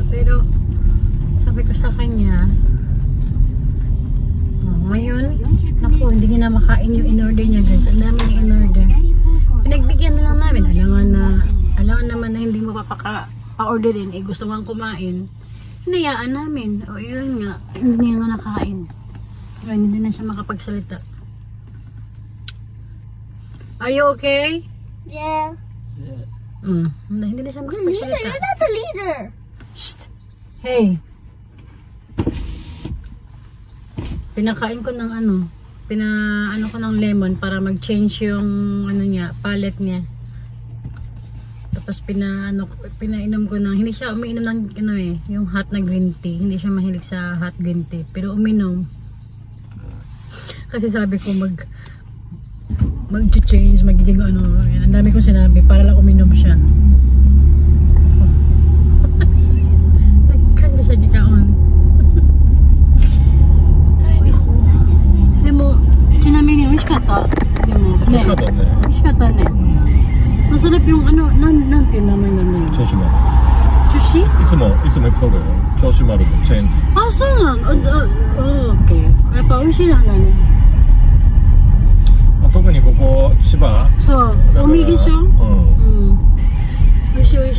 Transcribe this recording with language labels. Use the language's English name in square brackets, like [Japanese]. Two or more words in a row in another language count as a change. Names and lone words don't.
[Filipino] Pero sabi ko sa kanya, ngayon, naku, hindi niya na makain yung in-order niya guys. Ang dami yung in-order. Pinagbigyan na lang namin. Alam naman na hindi mo pa-orderin. Gusto nga kumain. Hinayaan namin. O yun nga, hindi niya nga nakain. Pero hindi na siya makapagsalita. [English] Are you okay? Yeah. [Filipino] Hindi na siya makapagsalita. [English] You're not the leader. Shh. Hey. [Filipino] Pinakain ko ng ko ng lemon para mag-change yung niya, palette niya. Tapos pinainom ko ng, hindi siya umiinom ng yung hot na [English] green tea. [Filipino] Hindi siya mahilig sa [English] hot green tea, [Filipino] pero uminom. Kasi sabi ko mag-change, magiging yan. Ang dami kong sinabi para lang uminom siya. Nagkanda siya gikaon. [Japanese] Deもちなみに美味しかった。でもね。美味しかったね。美味しかったね。 [Filipino] Masarap yung [Japanese] なんていう名前なんだよ。銚子丸。寿司？いつも行くとこよ。銚子丸のチェーン。あ、そうなの。オッケー。やっぱ美味しいなんだね。特にここ千葉。そう。海でしょ？美味しい美味しい。